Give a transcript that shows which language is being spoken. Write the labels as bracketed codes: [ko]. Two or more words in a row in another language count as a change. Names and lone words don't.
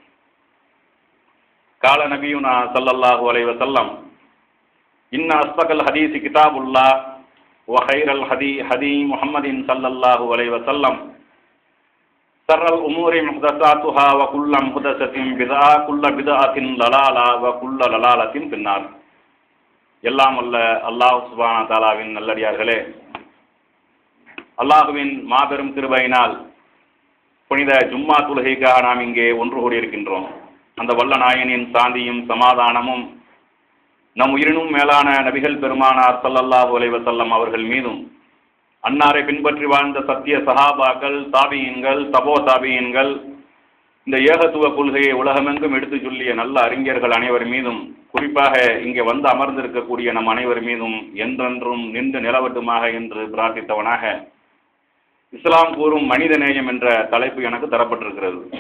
[ar] قال نبينا صلى الله عليه وسلم: إن أصدق الحديث كتاب الله وخير الهدي هدي محمد صلى الله عليه وسلم شر الأمور محدثاتها وكل محدثة بدعة كل بدعة ضلالة وكل ضلالة في النار. [ta] எல்லாம் அல்ல அல்லாஹ் [ar] سبحانه وتعالى [ta] நல்லடியார்களே, அல்லாஹுவின் மாபெரும் கிருபையினால் புனித ஜும்மா தொழுகைக்காக நாம் இங்கே ஒன்று கூடியிருக்கின்றோம். அந்த வல்ல நாயனின் சாந்தியும் சமாதானமும் நம் உயிரினும் மேலான நபிகள் பெருமானார் [ar] صلى الله عليه وسلم [ta] அவர்கள் மீதும், அன்னாரை பின்பற்றி வாழ்ந்த சத்திய சஹாபாக்கள், தாபியீன்கள், தபோ தாபியீன்கள், இந்த ஏகத்துவ கொள்கையை உலகமெங்கும் எடுத்து சொல்லிய நல்ல அறிஞர்கள் அனைவர் மீதும், குறிப்பாக இங்கே வந்து அமர்ந்திருக்கக்கூடிய நம் அனைவர் மீதும் என்றென்றும் நின்று நிலவட்டுமாக என்று பிரார்த்தித்தவனாக, இஸ்லாம் கூறும் மனித நேயம் என்ற தலைப்பு எனக்கு தரப்பட்டிருக்கிறது.